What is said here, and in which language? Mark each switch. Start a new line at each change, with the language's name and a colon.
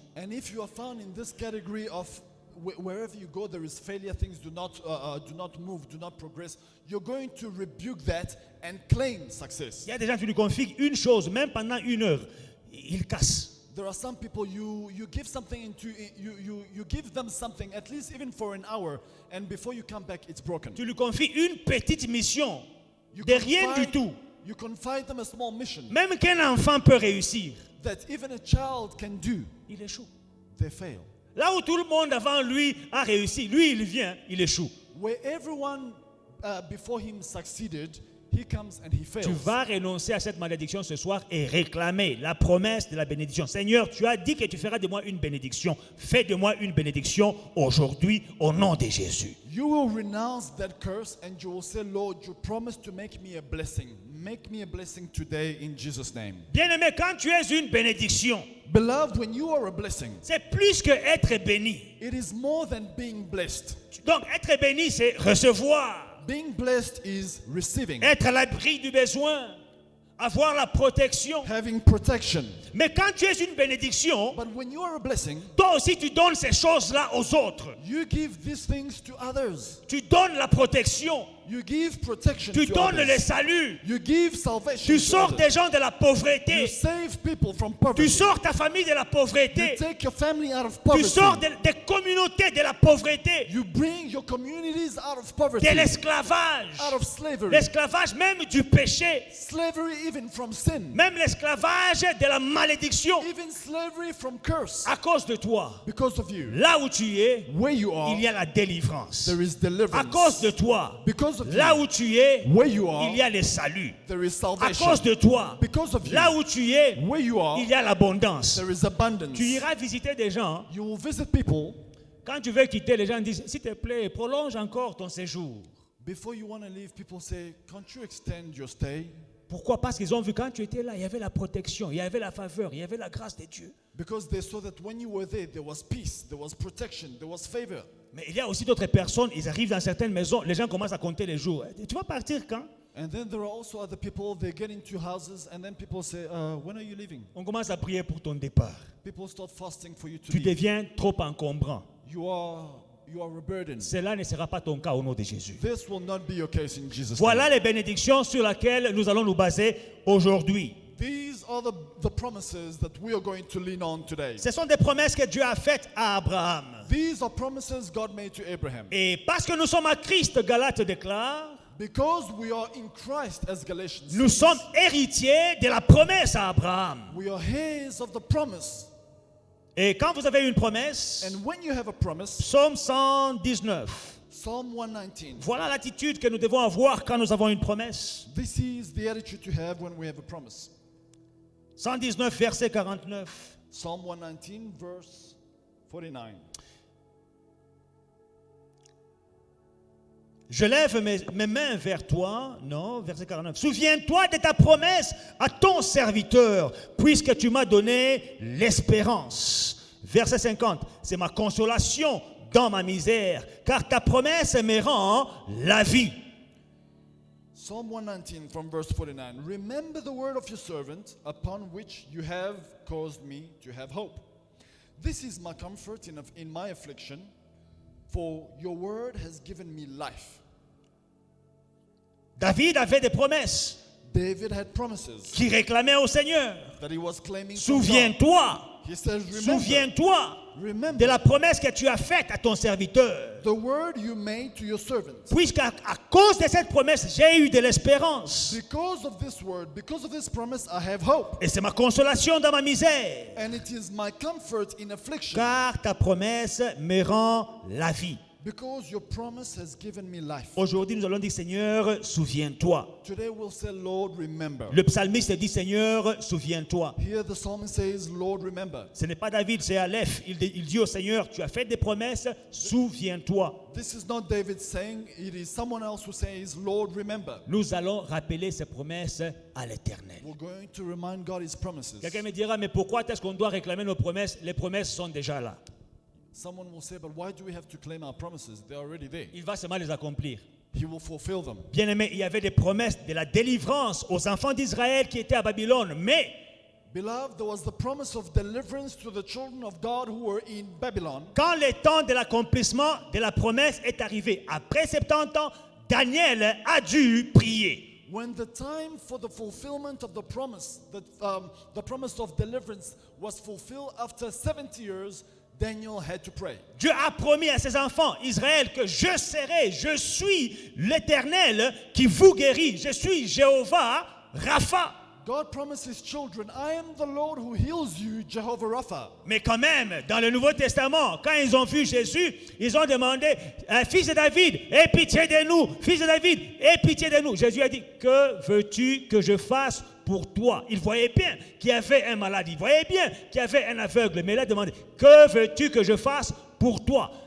English: And if you are found in this category of wherever you go, there is failure, things do not move, do not progress, you're going to rebuke that and claim success.
French: Il y a des gens qui lui confient une chose, même pendant 1 heure, ils cassent.
English: There are some people you give something you give them something at least even for an hour, and before you come back it's broken.
French: Tu lui confies une petite mission de rien du tout.
English: You confide them a small mission
French: Même qu'un enfant peut réussir,
English: that even a child can do.
French: il échoue.
English: They fail.
French: Là où tout le monde avant lui a réussi, lui il vient, il échoue.
English: Where everyone before him succeeded, he comes and he fails.
French: Tu vas renoncer à cette malédiction ce soir et réclamer la promesse de la bénédiction. Seigneur, tu as dit que tu feras de moi une bénédiction. Fais de moi une bénédiction aujourd'hui au nom de Jésus.
English: You will renounce that curse and you will say, Lord, you promised to make me a blessing. Make me a blessing today in Jesus' name.
French: Bien-aimé, quand tu es une bénédiction,
English: Beloved, when you are a blessing,
French: c'est plus que être béni.
English: it is more than being blessed.
French: Donc être béni, c'est recevoir,
English: Being blessed is receiving,
French: être à l'abri du besoin, avoir la protection.
English: having protection.
French: Mais quand tu es une bénédiction,
English: But when you are a blessing,
French: toi aussi tu donnes ces choses-là aux autres.
English: you give these things to others.
French: Tu donnes la protection,
English: You give protection
French: tu
English: to
French: donnes le
English: others.
French: salut,
English: You give salvation
French: tu
English: to
French: sors
English: others.
French: des gens de la
English: You
French: pauvreté,
English: save people from
French: tu
English: poverty.
French: sors ta famille de la
English: You
French: pauvreté,
English: take your family out of
French: tu
English: poverty.
French: sors des communautés de la pauvreté,
English: You bring your communities out of poverty,
French: de l'esclavage,
English: out of slavery.
French: l'esclavage même du péché,
English: Slavery even from sin.
French: même l'esclavage de la malédiction
English: Even slavery from curse.
French: à cause de toi.
English: Because of you.
French: Là où tu es,
English: Where you are,
French: il y a la délivrance.
English: there is
French: À
English: deliverance.
French: cause de toi,
English: Because of
French: là
English: you.
French: où tu es,
English: Where you are,
French: il y a le salut.
English: there is
French: À
English: salvation.
French: cause de toi,
English: Because of you.
French: là où tu es,
English: Where you are,
French: il y a l'abondance.
English: there is abundance.
French: Tu iras visiter des gens.
English: You will visit people.
French: Quand tu veux quitter, les gens disent, s'il te plaît, prolonge encore ton séjour.
English: Before you want to leave, people say, can't you extend your stay?
French: Pourquoi? Parce qu'ils ont vu quand tu étais là, il y avait la protection, il y avait la faveur, il y avait la grâce de Dieu.
English: Because they saw that when you were there was peace, there was protection, there was favor.
French: Mais il y a aussi d'autres personnes, ils arrivent dans certaines maisons, les gens commencent à compter les jours. Tu vas partir quand?
English: And then there are also other people, they get into houses and then people say, when are you leaving?
French: On commence à prier pour ton départ.
English: People start fasting for you to
French: Tu
English: leave.
French: deviens trop encombrant.
English: You are a burden.
French: Cela ne sera pas ton cas au nom de Jésus.
English: This will not be your case in Jesus'
French: Voilà
English: name.
French: les bénédictions sur lesquelles nous allons nous baser aujourd'hui.
English: These are the promises that we are going to lean on today.
French: Ce sont des promesses que Dieu a faites à Abraham.
English: These are promises God made to Abraham.
French: Et parce que nous sommes à Christ, Galates déclare,
English: Because we are in Christ, as Galatians
French: nous
English: says,
French: sommes héritiers de la promesse à Abraham.
English: we are heirs of the promise.
French: Et quand vous avez une promesse,
English: And when you have a promise,
French: Psaume 119,
English: Psalm 119,
French: voilà l'attitude que nous devons avoir quand nous avons une promesse.
English: this is the attitude to have when we have a promise.
French: 119, verset 49.
English: Psalm 119, verse 49.
French: Je lève mes mains vers toi. Non, verset 49. Souviens-toi de ta promesse à ton serviteur, puisque tu m'as donné l'espérance. Verset 50. C'est ma consolation dans ma misère, car ta promesse me rend la vie.
English: Psalm 119 from verse 49. Remember the word of your servant, upon which you have caused me to have hope. This is my comfort in my affliction, for your word has given me life.
French: David avait des promesses.
English: David had promises
French: qui réclamaient au Seigneur.
English: that he was claiming from God.
French: Souviens-toi,
English: He says, remember,
French: souviens-toi de
English: remember
French: la promesse que tu as faite à ton serviteur.
English: the word you made to your servant.
French: Puisqu'à cause de cette promesse, j'ai eu de l'espérance.
English: Because of this word, because of this promise, I have hope.
French: Et c'est ma consolation dans ma misère.
English: And it is my comfort in affliction.
French: Car ta promesse me rend la vie.
English: Because your promise has given me life.
French: Aujourd'hui, nous allons dire, Seigneur, souviens-toi.
English: Today we'll say, Lord, remember.
French: Le psalmiste dit, Seigneur, souviens-toi.
English: Here the psalmist says, Lord, remember.
French: Ce n'est pas David, c'est Aleph. Il dit au Seigneur, tu as fait des promesses, souviens-toi.
English: This is not David saying, it is someone else who says, Lord, remember.
French: Nous allons rappeler ces promesses à l'éternel.
English: We're going to remind God his promises.
French: Quelqu'un me dira, mais pourquoi est-ce qu'on doit réclamer nos promesses? Les promesses sont déjà là.
English: Someone will say, but why do we have to claim our promises? They're already there.
French: Il va seulement les accomplir.
English: He will fulfill them.
French: Bien-aimé, il y avait des promesses de la délivrance aux enfants d'Israël qui étaient à Babylone, mais
English: Beloved, there was the promise of deliverance to the children of God who were in Babylon.
French: quand le temps de l'accomplissement de la promesse est arrivé, après 70 ans, Daniel a dû prier.
English: When the time for the fulfillment of the promise of deliverance was fulfilled after 70 years, Daniel had to pray.
French: Dieu a promis à ses enfants, Israël, que je suis l'Éternel qui vous guérit. Je suis Jéhovah Rapha.
English: God promised his children, I am the Lord who heals you, Jehovah Rapha.
French: Mais quand même, dans le Nouveau Testament, quand ils ont vu Jésus, ils ont demandé, fils de David, aie pitié de nous. Fils de David, aie pitié de nous. Jésus a dit, que veux-tu que je fasse pour toi? Il voyait bien qu'il y avait un malade, il voyait bien qu'il y avait un aveugle, mais il a demandé, que veux-tu que je fasse pour toi?